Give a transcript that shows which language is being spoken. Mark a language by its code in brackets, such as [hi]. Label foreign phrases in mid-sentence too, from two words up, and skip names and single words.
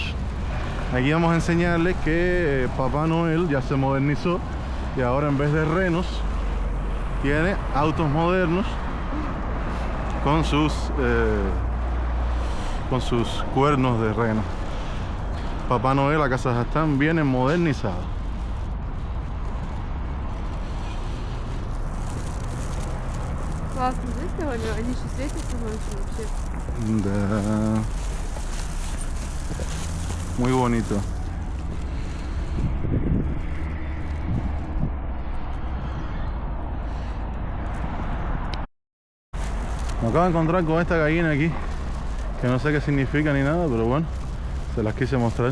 [es] Aquí vamos a enseñarles que Papá Noel ya se modernizó y ahora en vez de renos tiene autos modernos con sus cuernos de reno. Papá Noel a Kazajstán viene modernizado. [ru] Классно, знаешь, довольно? Они еще светятся ночью вообще. [es] Da. Muy bonito. Me acabo de encontrar con esta gallina aquí, que no sé qué significa ni nada, pero bueno, se las quise mostrar.